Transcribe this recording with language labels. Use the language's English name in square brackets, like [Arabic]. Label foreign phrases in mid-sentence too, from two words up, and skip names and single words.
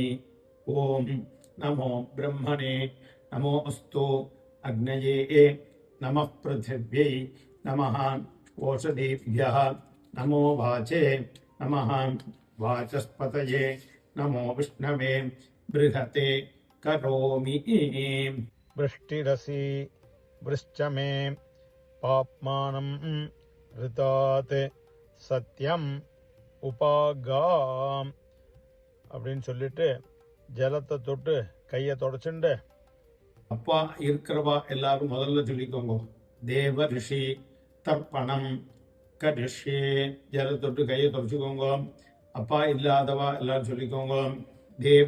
[Sanskrit] ॐ नमो ब्रह्मणे नमो अस्तु अग्नये नमः पृथिव्यै नमः ओषधीभ्यः नमो वाचे नमः वाचस्पतये नमो विष्णवे बृहते करोमि वृष्टिरसि वृश्च मे पाप्मानं ऋतात् सत्यम [Tamil] உபாகாம் அப்படின்னு சொல்லிட்டு ஜலத்தை தொட்டு கையை தொடச்சுண்டு அப்பா இருக்கிறவா எல்லாரும் முதல்ல சொல்லிக்கோங்க [Sanskrit] देव ऋषि तर्पणं करिष्ये [Tamil] ஜலத்தை தொட்டு கையை தொடச்சுக்கோங்க அப்பா இல்லாதவா எல்லாரும் சொல்லிக்கோங்க தேவ